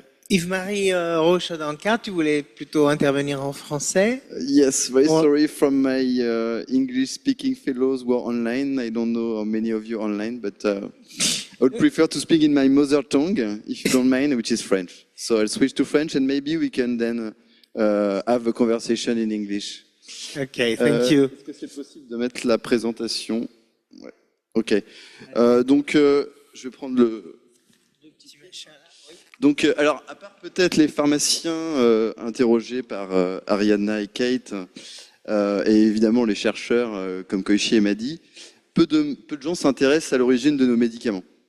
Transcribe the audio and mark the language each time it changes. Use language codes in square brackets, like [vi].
[fr] Yves-Marie Rault-Chodankar, tu voulais plutôt intervenir en français? [en] Yes, very sorry from my English-speaking fellows who are online. I don't know how many of you are online, but I would prefer to speak in my mother tongue, if you don't mind, which is French. So I'll switch to French and maybe we can then have a conversation in English. Okay, thank you. [fr] Est-ce que c'est possible de mettre la présentation? Ouais. Ok. Donc, je vais prendre le... Donc, alors, à part peut-être les pharmaciens interrogés par Ariadna et Kate, et évidemment les chercheurs comme Koichi et Mady, peu de gens s'intéressent à l'origine de nos médicaments.